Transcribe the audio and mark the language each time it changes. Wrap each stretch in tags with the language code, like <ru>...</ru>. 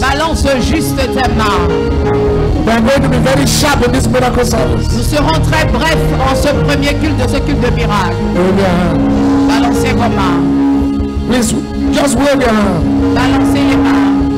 <fr>Balance juste tes mains.</fr> <en>We are going to be very sharp in this miracle service.</en> <fr>Nous serons très brefs en ce premier culte de ce culte de miracle.</fr> <en>Wave your hands.</en> <fr>Balancez vos mains.</fr> <en>Please, just wave your hands.</en> <fr>Balancez les mains.</fr>